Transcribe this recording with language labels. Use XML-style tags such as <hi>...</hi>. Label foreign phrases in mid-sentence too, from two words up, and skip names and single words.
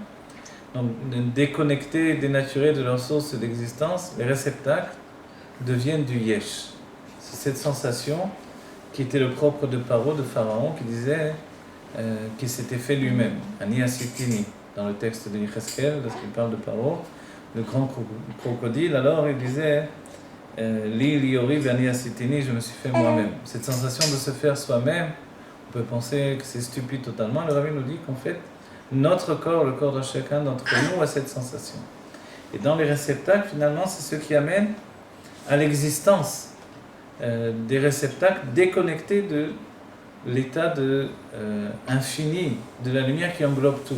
<fr>Donc déconnecter, dénaturer de leur source d'existence, les réceptacles deviennent du yesh. C'est cette sensation qui était le propre de Paro, de Pharaon, qui disait qu'il s'était fait lui-même,</fr> <he>אני עשיתני,</he> <fr>dans le texte de Yecheskel, lorsqu'il parle de Paro, le grand crocodile, alors il disait</fr> <he>לי יאורי ואני עשיתני,</he> <fr>je me suis fait moi-même. Cette sensation de se faire soi-même, on peut penser que c'est stupide totalement. Le Rabbi nous dit qu'en fait, notre corps, le corps de chacun d'entre nous, a cette sensation. Et dans les réceptacles, finalement, c'est ce qui amène à l'existence des réceptacles déconnectés de l'état infini de la lumière qui englobe tout.</fr>